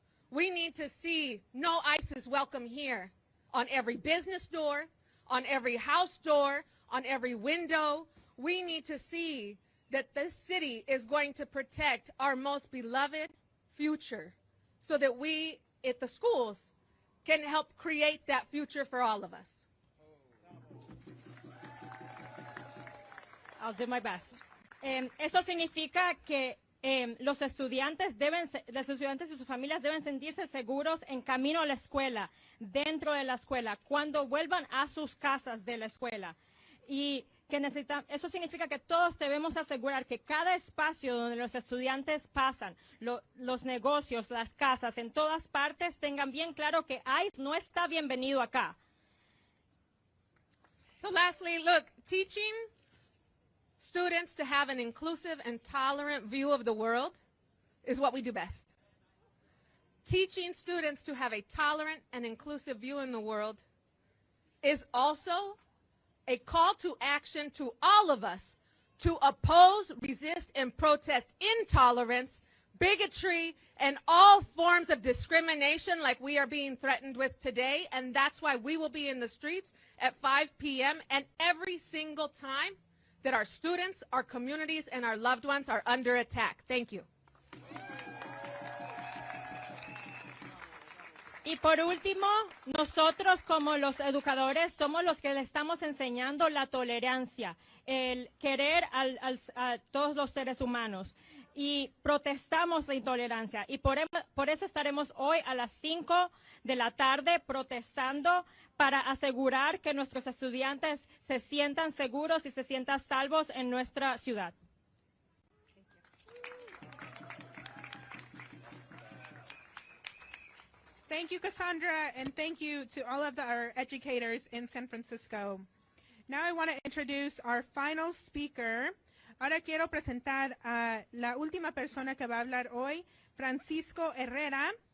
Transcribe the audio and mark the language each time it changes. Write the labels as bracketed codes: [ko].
[en] We need to see no ICE is welcome here on every business door, on every house door, on every window. We need to see that this city is going to protect our most beloved future so that we at the schools can help create that future for all of us. I'll do my best. [es] Eso significa que los estudiantes y sus familias deben sentirse seguros en camino a la escuela, dentro de la escuela, cuando vuelvan a sus casas de la escuela. Y que eso significa que todos debemos asegurar que cada espacio donde los estudiantes pasan, los negocios, las casas, en todas partes, tengan bien claro que ICE no está bienvenido acá. [en] So lastly, look, teaching students to have an inclusive and tolerant view of the world is what we do best. Teaching students to have a tolerant and inclusive view in the world is also a call to action to all of us to oppose, resist, and protest intolerance, bigotry, and all forms of discrimination like we are being threatened with today. And that's why we will be in the streets at 5 p.m. and every single time that our students, our communities, and our loved ones are under attack. Thank you. [es] Y por último, nosotros como los educadores somos los que le estamos enseñando la tolerancia, el querer a todos los seres humanos. Y protestamos la intolerancia. Y por eso estaremos hoy a las 5 de la tarde protestando para asegurar que nuestros estudiantes se sientan seguros y se sientan salvos en nuestra ciudad. [en] Thank you, Cassandra, and thank you to all of our educators in San Francisco. Now I want to introduce our final speaker. [es] Ahora quiero presentar a la última persona que va a hablar hoy, Francisco Herrera.